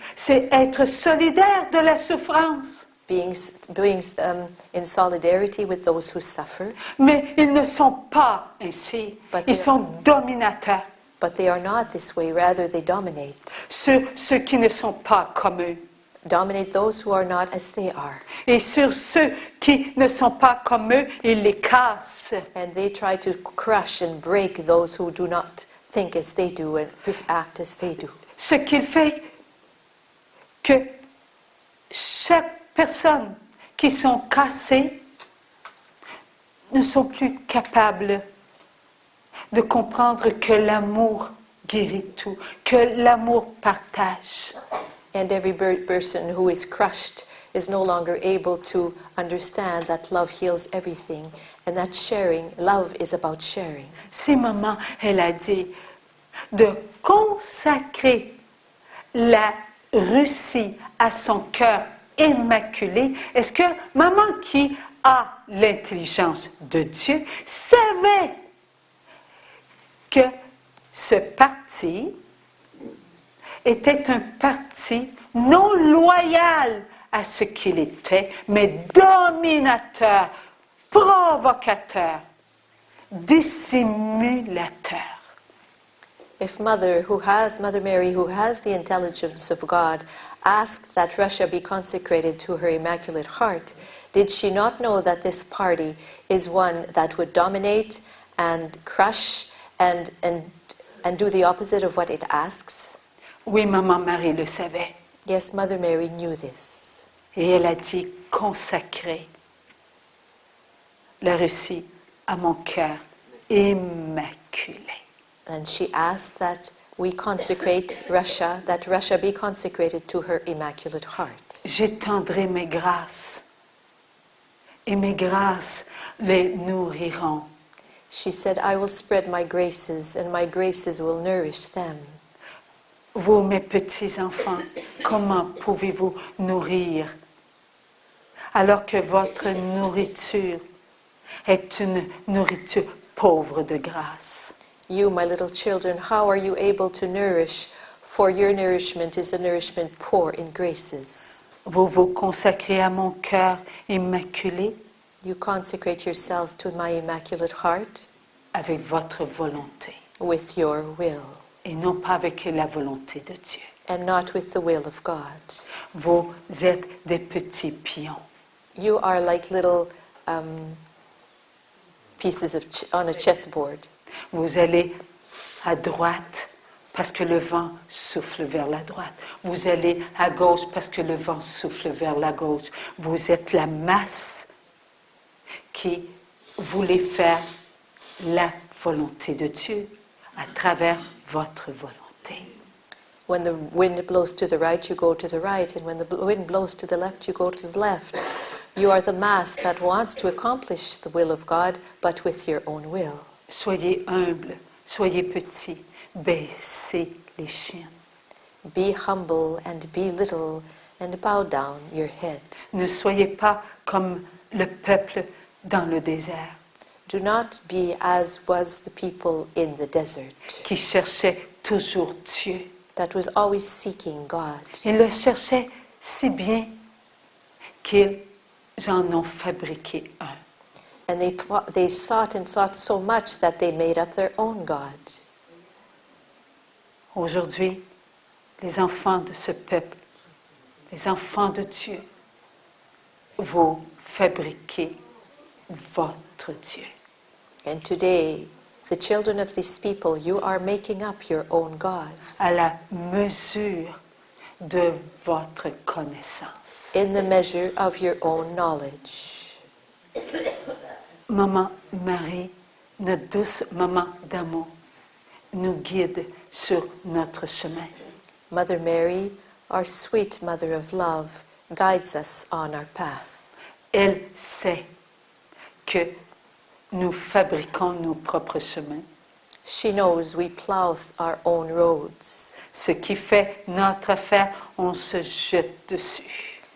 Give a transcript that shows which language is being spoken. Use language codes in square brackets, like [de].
[fr] C'est être solidaire de la souffrance. [en] Being in solidarity with those who suffer. [fr] Mais ils ne sont pas ainsi. Ils sont dominateurs. [en] But they are not this way, rather they dominate. [fr] Ceux qui ne sont pas comme eux. [en] Dominate those who are not as they are. [fr] Et sur ceux qui ne sont pas comme eux, ils les cassent. [en] And they try to crush and break those who do not think as they do and act as they do. [fr] Ce qui fait que chaque personne qui sont cassées ne sont plus capables de comprendre que l'amour guérit tout, que l'amour partage. [en] And every person who is crushed is no longer able to understand that love heals everything and that love is about sharing. [fr] Si maman, elle a dit de consacrer la Russie à son cœur immaculé, est-ce que maman qui a l'intelligence de Dieu savait que ce parti était un parti non loyal à ce qu'il était, mais dominateur, provocateur, dissimulateur. [en] If Mother Mary, who has the intelligence of God, asked that Russia be consecrated to her Immaculate Heart, did she not know that this party is one that would dominate and crush and do the opposite of what it asks? [fr] Oui, maman Marie le savait. [en] Yes, Mother Mary knew this. [fr] Et elle a dit consacrer la Russie à mon cœur immaculé. [en] And she asked that we consecrate Russia, that Russia be consecrated to her Immaculate Heart. [fr] J'étendrai mes grâces, et mes grâces les nourriront. [en] She said, I will spread my graces, and my graces will nourish them. [fr] Vous, mes petits-enfants, comment pouvez-vous nourrir alors que votre nourriture est une nourriture pauvre de grâce? [en] You, my little children, how are you able to nourish? For your nourishment is a nourishment poor in graces. [fr] Vous vous consacrez à mon cœur immaculé [en] You consecrate yourselves to my Immaculate Heart [fr] avec votre volonté [en] with your will [fr] et non pas avec la volonté de Dieu. [en] and not with the will of God. [fr] Vous êtes des petits pions. [en] You are like little pieces on a chessboard. [fr] Vous allez à droite parce que le vent souffle vers la droite. Vous allez à gauche parce que le vent souffle vers la gauche. Vous êtes la masse qui voulait faire la volonté de Dieu à travers votre volonté. [en] When the wind blows to the right, you go to the right, and when the wind blows to the left, you go to the left. You are the mass that wants to accomplish the will of God, but with your own will. [fr] Soyez humbles, soyez petits, baissez les chiens. [en] Be humble and be little, and bow down your head. [fr] Ne soyez pas comme le peuple dans le désert [en] Do not be as was the people in the desert, [fr] qui cherchait toujours Dieu. [en] that was always seeking God. [fr] Ils le cherchaient si bien qu'ils en ont fabriqué un. [en] And they sought and sought so much that they made up their own God. [fr] Aujourd'hui, les enfants de ce peuple, les enfants de Dieu, vous fabriquez votre Dieu. [en] And today, the children of these people, you are making up your own God [fr] À la mesure de votre connaissance. [en] in the measure of your own knowledge. [fr] Maman Marie, notre douce maman d'amour, nous guide sur notre chemin. [en] Mother Mary, our sweet mother of love, guides us on our path. [fr] Elle sait que nous fabriquons nos propres chemins. [en] She knows we plow our own roads. [fr] Ce qui fait notre affaire, on se jette dessus.